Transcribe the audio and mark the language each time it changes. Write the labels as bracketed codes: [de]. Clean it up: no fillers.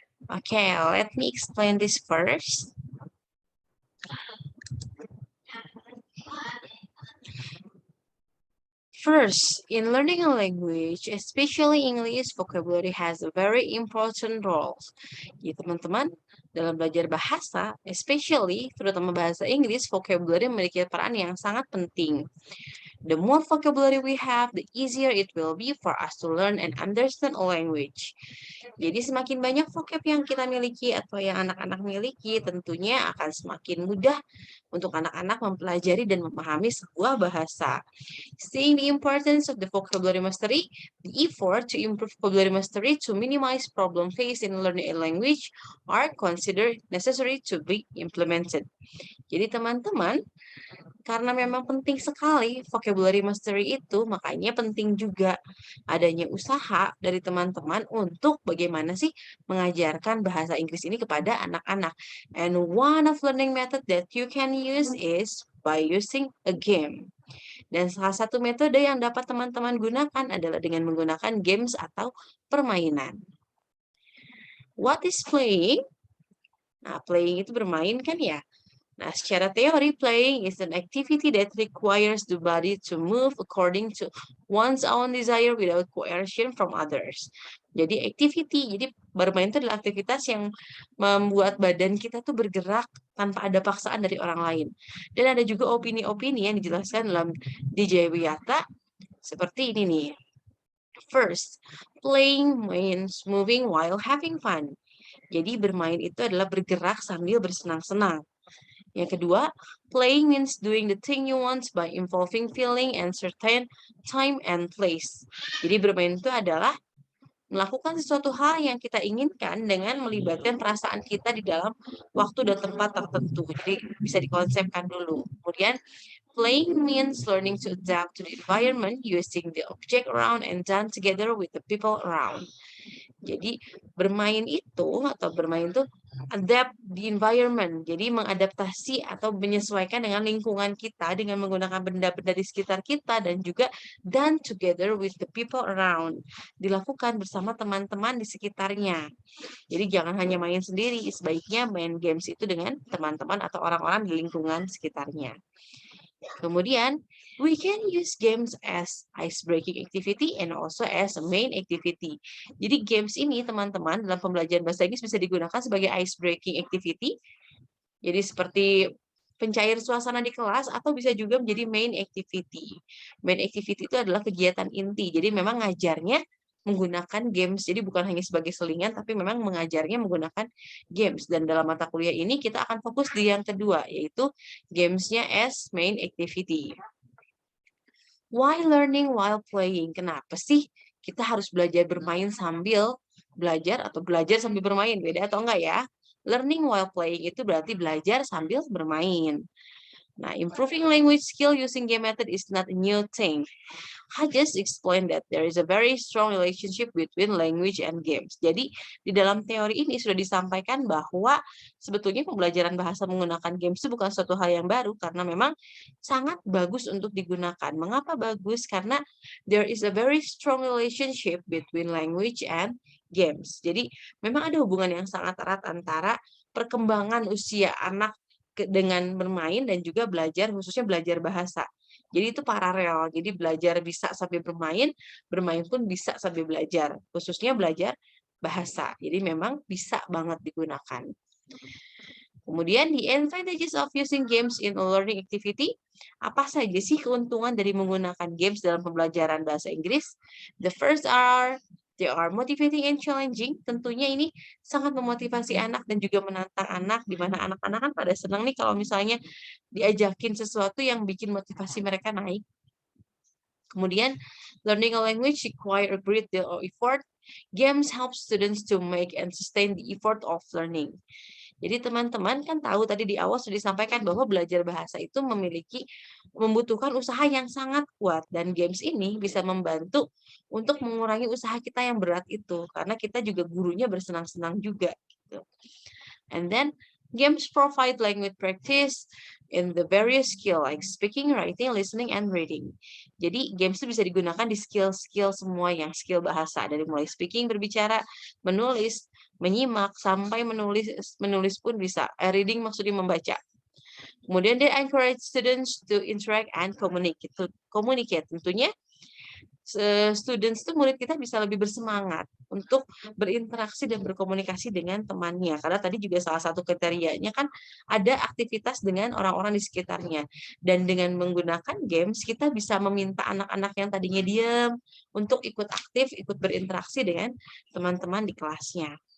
[en] Okay, let me explain this first. First, in learning a language, especially English, vocabulary has a very important role. [id] Ya, teman-teman, dalam belajar bahasa, [en] especially [id] terutama bahasa Inggris, vocabulary memiliki peran yang sangat penting. [en] The more vocabulary we have, the easier it will be for us to learn and understand a language. [id] Jadi semakin banyak vocab yang kita miliki atau yang anak-anak miliki, tentunya akan semakin mudah untuk anak-anak mempelajari dan memahami sebuah bahasa. [en] Seeing the importance of the vocabulary mastery, the effort to improve vocabulary mastery to minimize problem faced in learning a language are considered necessary to be implemented. [id] Jadi teman-teman, karena memang penting sekali vocabulary mastery itu, makanya penting juga adanya usaha dari teman-teman untuk bagaimana sih mengajarkan bahasa Inggris ini kepada anak-anak. [en] And one of learning method that you can use is by using a game. [id] Dan salah satu metode yang dapat teman-teman gunakan adalah dengan menggunakan games atau permainan. [en] What is playing? [id] Nah, playing itu bermain kan ya? Nah, secara teori, [en] playing is an activity that requires the body to move according to one's own desire without coercion from others. [id] Jadi jadi bermain itu adalah aktivitas yang membuat badan kita tuh bergerak tanpa ada paksaan dari orang lain. Dan ada juga opini-opini yang dijelaskan dalam DJ Wiyata seperti ini nih. [en] First, playing means moving while having fun. [id] Jadi bermain itu adalah bergerak sambil bersenang-senang. Yang kedua, [en] playing means doing the thing you want by involving feeling and certain time and place. [id] Jadi bermain itu adalah melakukan sesuatu hal yang kita inginkan dengan melibatkan perasaan kita di dalam waktu dan tempat tertentu. Jadi bisa dikonsepkan dulu. Kemudian, [en] playing means learning to adapt to the environment using the object around and done together with the people around. [id] Jadi bermain itu atau bermain itu [en] adapt the environment. [id] Jadi mengadaptasi atau menyesuaikan dengan lingkungan kita dengan menggunakan benda-benda di sekitar kita dan juga [en] done together with the people around. [id] Dilakukan bersama teman-teman di sekitarnya. Jadi jangan hanya main sendiri, sebaiknya main games itu dengan teman-teman atau orang-orang di lingkungan sekitarnya. Kemudian, [en] we can use games as ice-breaking activity and also as a main activity. [id] Jadi games ini teman-teman dalam pembelajaran bahasa Inggris bisa digunakan sebagai ice-breaking activity. Jadi seperti pencair suasana di kelas atau bisa juga menjadi main activity. Main activity itu adalah kegiatan inti. Jadi memang ngajarnya menggunakan games. Jadi bukan hanya sebagai selingan, tapi memang mengajarnya menggunakan games. Dan dalam mata kuliah ini kita akan fokus di yang kedua, yaitu gamesnya [en] as main activity. Why learning while playing? [id] Kenapa sih kita harus belajar bermain sambil belajar atau belajar sambil bermain? Beda atau enggak ya? [en] Learning while playing [id] itu berarti belajar sambil bermain. [en] Nah, improving language skill using game method is not a new thing. I just explained that there is a very strong relationship between language and games. [id] Jadi, di dalam teori ini sudah disampaikan bahwa sebetulnya pembelajaran bahasa menggunakan games itu bukan suatu hal yang baru karena memang sangat bagus untuk digunakan. Mengapa bagus? Karena [en] there is a very strong relationship between language and games. [id] Jadi, memang ada hubungan yang sangat erat antara perkembangan usia anak dengan bermain dan juga belajar, khususnya belajar bahasa. Jadi itu paralel. Jadi belajar bisa sambil bermain, bermain pun bisa sambil belajar, khususnya belajar bahasa. Jadi memang bisa banget digunakan. Kemudian [en] the advantages of using games in a learning activity. [id] Apa saja sih keuntungan dari menggunakan games dalam pembelajaran bahasa Inggris? [en] The first are they are motivating and challenging. [id] Tentunya ini sangat memotivasi anak dan juga menantang anak, di mana anak-anak kan pada senang nih kalau misalnya diajakin sesuatu yang bikin motivasi mereka naik. Kemudian, [en] learning a language require a great deal of effort. Games help students to make and sustain the effort of learning. [id] Jadi teman-teman kan tahu tadi di awal sudah disampaikan bahwa belajar bahasa itu membutuhkan usaha yang sangat kuat dan games ini bisa membantu untuk mengurangi usaha kita yang berat itu karena kita juga gurunya bersenang-senang juga gitu. [en] And then Games provide language practice in the various skill like speaking, writing, listening, and reading. [id] Jadi games itu bisa digunakan di skill-skill semua yang skill bahasa dari mulai speaking, berbicara, menulis, menyimak sampai menulis pun bisa. Reading maksudnya membaca. Kemudian [en] they encourage students to interact and communicate. [id] Tentunya students itu murid kita bisa lebih bersemangat untuk berinteraksi dan berkomunikasi dengan temannya. Karena tadi juga salah satu kriterianya kan ada aktivitas dengan orang-orang di sekitarnya. Dan dengan menggunakan games, kita bisa meminta anak-anak yang tadinya diam untuk ikut aktif, ikut berinteraksi dengan teman-teman di kelasnya.